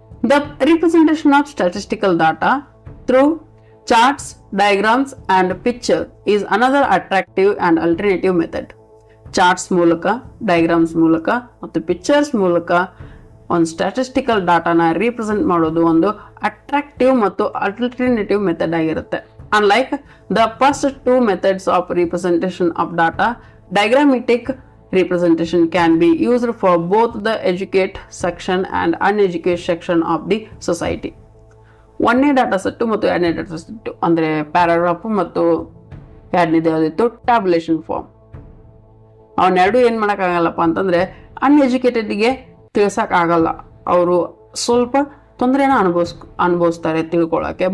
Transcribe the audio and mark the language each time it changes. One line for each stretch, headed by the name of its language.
English: The representation of statistical data through charts, diagrams and picture is another attractive and alternative method.
Kannada: Charts ಮೂಲಕ, diagrams ಮೂಲಕ ಮತ್ತು pictures ಮೂಲಕ ಒಂದು statistical ಡಾಟಾನ represent ಮಾಡೋದು ಒಂದು ಅಟ್ರಾಕ್ಟಿವ್ ಮತ್ತು ಅಲ್ಟರ್ನೇಟಿವ್ ಮೆಥಡ್ ಆಗಿರುತ್ತೆ.
English: Unlike the first two methods of representation of data, diagrammatic representation can be used for both the educate section and uneducated section of the society.
Kannada: ಒಂದನೇ data set ಮತ್ತು ಎರಡನೇ data set ಅಂದರೆ paragraph ಮತ್ತು ಎರಡನೇದು ಯಾವುದಿತ್ತು ಟ್ಯಾಬುಲೇಷನ್ form. ಅವನ್ನೆರಡು ಏನು ಮಾಡೋಕ್ಕಾಗಲ್ಲಪ್ಪ ಅಂತಂದರೆ ಅನ್ಎಜುಕೇಟೆಡ್ಗೆ ತಿಳ್ಸೋಕ್ಕಾಗಲ್ಲ, ಅವರು ಸ್ವಲ್ಪ ತೊಂದರೆನ ಅನುಭವಿಸ್ತಾರೆ ತಿಳ್ಕೊಳ್ಳೋಕ್ಕೆ.